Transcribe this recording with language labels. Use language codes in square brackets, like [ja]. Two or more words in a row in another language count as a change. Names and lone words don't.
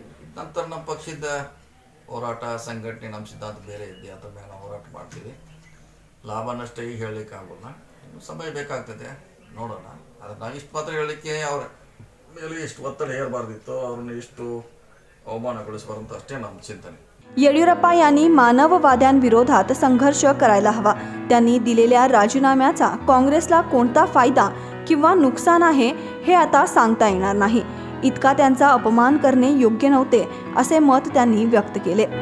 [kn] ನಂತರ ನಮ್ಮ ಪಕ್ಷದ ಹೋರಾಟ ಸಂಘಟನೆ ನಮ್ಮ ಸಿದ್ಧಾಂತ ಬೇರೆ ಇದೆ, ಅದ್ರ ಮೇಲೆ ನಾವು ಹೋರಾಟ ಮಾಡ್ತೀವಿ. ಲಾಭ ನಷ್ಟ ಈಗ ಹೇಳಲಿಕ್ಕೆ ಆಗೋಲ್ಲ, ಇನ್ನು ಸಮಯ ಬೇಕಾಗ್ತದೆ, ನೋಡೋಣ. ಆದರೆ ನಾವು ಇಷ್ಟು ಮಾತ್ರ ಹೇಳಲಿಕ್ಕೆ ಅವ್ರ ಮೇಲೆ ಎಷ್ಟು ಒತ್ತಡ ಹೇರಬಾರ್ದಿತ್ತು, ಅವ್ರನ್ನ ಎಷ್ಟು ಅವಮಾನಗೊಳಿಸಬಾರ್ದು ಅಷ್ಟೇ ನಮ್ಮ चिंतನೆ. [mr] येडियुरप्पा यांनी मानववाद्यांविरोधात संघर्ष करायला हवा. त्यांनी दिलेल्या राजीनाम्याचा काँग्रेसला कोणता फायदा किंवा नुकसान आहे हे आता सांगता येणार नाही. इतका त्यांचा अपमान करणे योग्य नव्हते, असे मत त्यांनी व्यक्त केले.